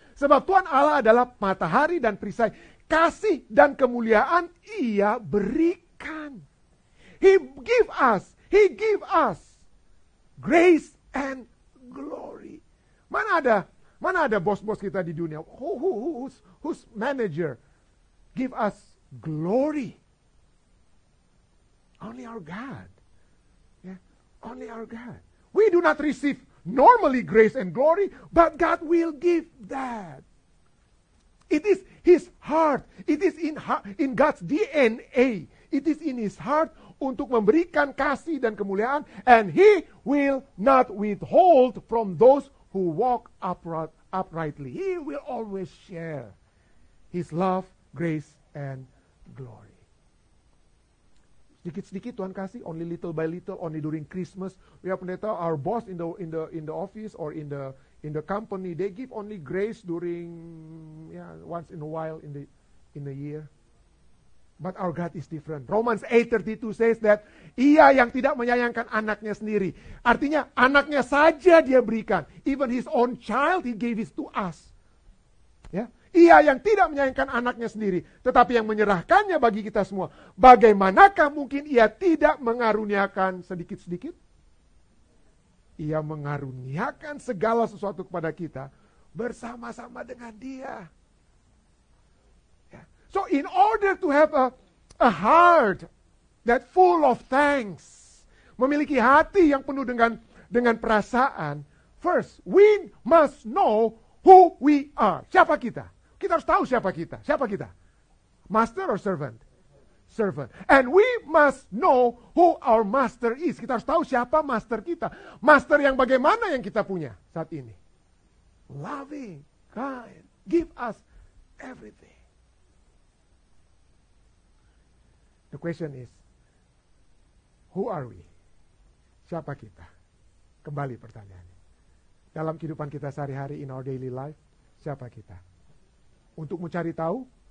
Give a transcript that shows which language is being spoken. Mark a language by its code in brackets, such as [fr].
[id] Sebab Tuhan Allah adalah matahari dan perisai, kasih dan kemuliaan Ia berikan. [en] He give us grace and glory. [id] Mana ada bos-bos kita di dunia? [en] Who's manager? Give us glory. Only our God. Yeah, only our God. We do not receive normally grace and glory, but God will give that. It is His heart. It is in God's DNA. It is in His heart [id] untuk memberikan kasih dan kemuliaan, [en] and He will not withhold from those who walk uprightly. He will always share His love, grace, and glory. [id] Sedikit-sedikit Tuhan kasih, [en] only little by little, only during Christmas. We have pendeta, our boss in the office or in the company, they give only grace during once in a while in the year. But our God is different. Romans 8:32 says that [id] Ia yang tidak menyayangkan anaknya sendiri. Artinya anaknya saja Dia berikan. [en] Even His own child He gave it to us. [id] Ya. Ia yang tidak menyayangkan anaknya sendiri, tetapi yang menyerahkannya bagi kita semua. Bagaimanakah mungkin Ia tidak mengaruniakan sedikit-sedikit? Ia mengaruniakan segala sesuatu kepada kita bersama-sama dengan Dia. [en] So in order to have a heart that full of thanks, [id] memiliki hati yang penuh dengan perasaan, [en] first we must know who we are. [id] Siapa kita? Kita harus tahu siapa kita. Siapa kita? [en] Master or servant? Servant. And we must know who our master is. [id] Kita harus tahu siapa master kita. Master yang bagaimana yang kita punya saat ini? [en] Loving, kind, give us everything. The question is, who are we? [id] Siapa kita? Kembali pertanyaannya. Dalam kehidupan kita sehari-hari, [en] in our daily life, [id] siapa kita? Untuk mencari tahu?